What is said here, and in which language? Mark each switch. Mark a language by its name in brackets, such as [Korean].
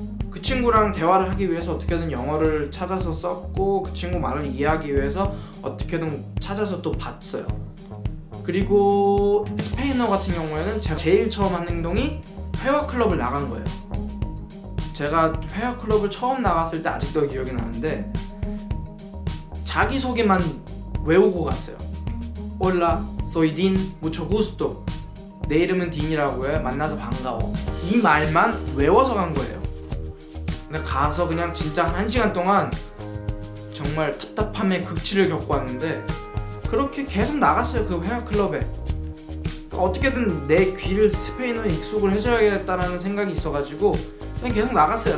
[Korean] 그 친구랑 대화를 하기 위해서 어떻게든 영어를 찾아서 썼고 그 친구 말을 이해하기 위해서 어떻게든 찾아서 또 봤어요. 그리고 스페인어 같은 경우에는 제가 제일 처음 한 행동이 회화 클럽을 나간 거예요. 제가 회화 클럽을 처음 나갔을 때 아직도 기억이 나는데 자기소개만 외우고 갔어요. [Spanish] Hola, soy Dean, mucho gusto. [Korean] 내 이름은 딘이라고 해. 만나서 반가워. 이 말만 외워서 간 거예요. 근데 가서 그냥 진짜 한 1시간 동안 정말 답답함의 극치를 겪고 왔는데 그렇게 계속 나갔어요. 그 회화 클럽에. 어떻게든 내 귀를 스페인어에 익숙을 해줘야겠다는 생각이 있어가지고 그냥 계속 나갔어요.